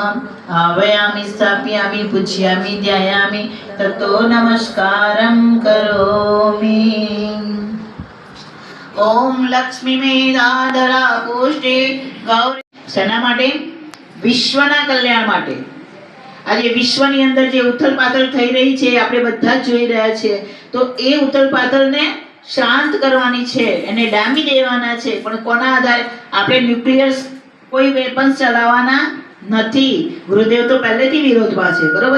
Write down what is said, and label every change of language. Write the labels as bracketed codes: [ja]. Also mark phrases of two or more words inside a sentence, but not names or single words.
[sa] आवायामि स्थापयामि पूज्यामि ध्यायामि ततो नमस्कारं करोमि। ओम लक्ष्मी मेधाधरा पुष्टि गौरी सेना [gu] માટે વિશ્વના કલ્યાણ માટે। આજે વિશ્વની અંદર જે ઉથલપાથલ થઈ રહી છે આપણે બધા જ જોઈ રહ્યા છે તો એ ઉથલપાથલને શાંત કરવાની છે એને ડામી દેવાના છે પણ કોના આધારે આપણે ન્યુક્લિયર કોઈ વેપન્સ ચલાવવાના નથી। ગુરુદેવ તો પહેલેથી વિરોધમાં છે બરોબર।